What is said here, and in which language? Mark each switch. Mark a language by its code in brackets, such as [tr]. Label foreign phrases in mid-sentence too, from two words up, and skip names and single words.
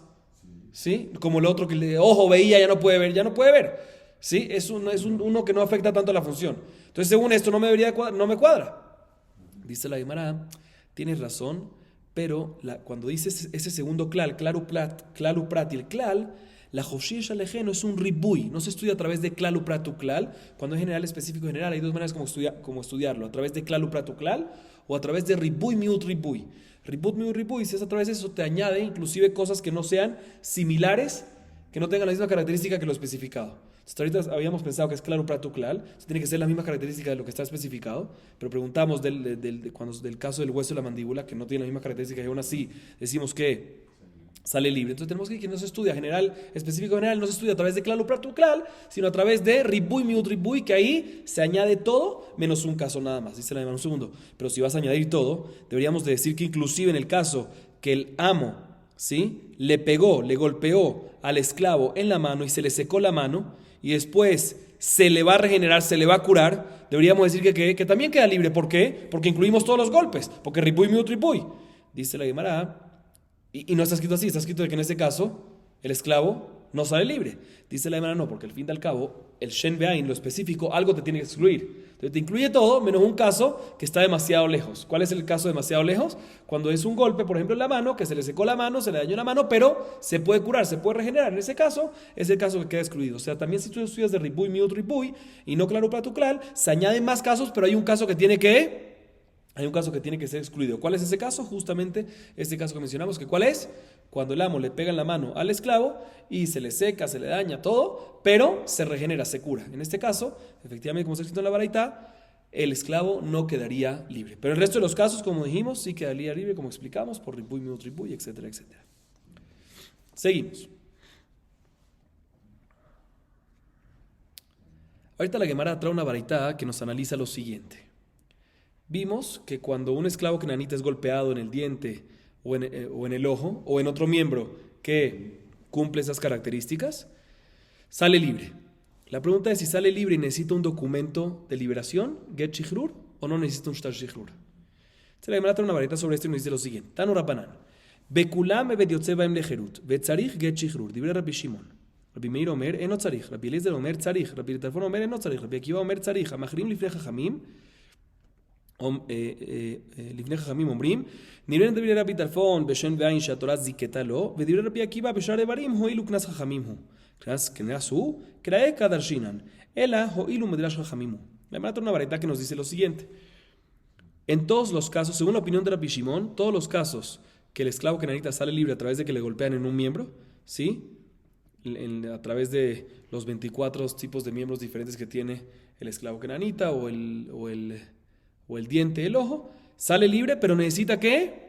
[es] ¿Sí? Como el otro que el ojo veía, ya no puede ver. ¿Sí? Es uno que no afecta tanto a la función. Entonces, según esto, no me cuadra. Dice la Gemara, tienes razón, pero cuando dices ese segundo klal, [he] כללו פרט [es] y el klal, la joshir shalejeno es un ribuy, no se estudia a través de [he] כללו פרט וכלל. [es] Cuando es general, específico, general, hay 2 maneras como estudiarlo, a través de [he] כללו פרט וכלל [es] o a través de [he] ריבוי מיעוט ריבוי. ריבוי מיעוט ריבוי, [es] si es a través de eso, te añade inclusive cosas que no sean similares, que no tengan la misma característica que lo especificado. Hasta ahorita habíamos pensado que es claro [he] פרטו כלל, [es] tiene que ser la misma característica de lo que está especificado, pero preguntamos del caso del hueso de la mandíbula, que no tiene la misma característica, y aún así decimos que sale libre. Entonces tenemos que no se estudia general, específico general, no se estudia a través de claro [he] פרטו כלל, [es] sino a través de [he] ריבוי מיעוט ריבוי, [es] que ahí se añade todo menos un caso nada más. Dice la demanda un segundo, pero si vas a añadir todo, deberíamos de decir que inclusive en el caso que el amo, ¿sí?, le golpeó al esclavo en la mano y se le secó la mano, y después se le va a regenerar, se le va a curar, deberíamos decir que también queda libre. ¿Por qué? Porque incluimos todos los golpes, porque [he] ריבוי מיעוט ריבוי. [es] Dice la Gemara, y no está escrito así, está escrito de que en este caso el esclavo no sale libre. Dice la Gemara, no, porque al fin y al cabo el [he] שן בעין, [es] lo específico, algo te tiene que excluir. Entonces te incluye todo menos un caso que está demasiado lejos. ¿Cuál es el caso demasiado lejos? Cuando es un golpe, por ejemplo, en la mano, que se le secó la mano, se le dañó la mano, pero se puede curar, se puede regenerar. En ese caso, es el caso que queda excluido. O sea, también si tú estudias de [he] ריבוי מיעוט ריבוי [es] y no claro [he] פרטו כלל, [es] se añaden más casos, pero hay un caso que tiene que ser excluido. ¿Cuál es ese caso? Justamente este caso que mencionamos. ¿Cuál es? Cuando el amo le pega en la mano al esclavo y se le seca, se le daña todo, pero se regenera, se cura. En este caso, efectivamente, como está escrito en la baraita, el esclavo no quedaría libre. Pero el resto de los casos, como dijimos, sí quedaría libre, como explicamos, por [he] ריבוי, מיעוט ריבוי, [es] etcétera, etcétera. Seguimos. Ahorita la Gemara trae una baraita que nos analiza lo siguiente. Vimos que cuando un esclavo kenanita es golpeado en el diente o en el ojo o en otro miembro que cumple esas características, sale libre. La pregunta es si sale libre y necesita un documento de liberación, [he] גט שחרור, [es] o no necesita un [he] שטר שחרור. [es] Se le trata una varita sobre esto y nos dice lo siguiente. [he] תנו רבנן. בכולם עבד יוצא בהם לחירות. וצריך גט שחרור. דברי רבי שמעון. רבי מאיר אומר, אינו צריך. רבי אליעזר אומר צריך. רבי טרפון אומר, אינו צריך. רבי עקיבא אומר צריך. אמרו לפני חכמים. לפני חכמים אומרים, נראה דברי רבי טרפון בשן ועין שהתורה זיכתה לו, ודברי רבי עקיבא בשאר איברים הועילו קנס חכמים הוא. קנס הוא, קראי כדרשינן, אלא הועילו מדרש חכמים הוא. [es] La Gemara trae una baraita que nos dice lo siguiente. En todos los casos, según la opinión de Rabbi Shimon, todos los casos que el esclavo cananita sale libre a través de que le golpean en un miembro, ¿sí? A través de los 24 tipos de miembros diferentes que tiene el esclavo cananita o el diente, el ojo, sale libre, pero necesita ¿qué?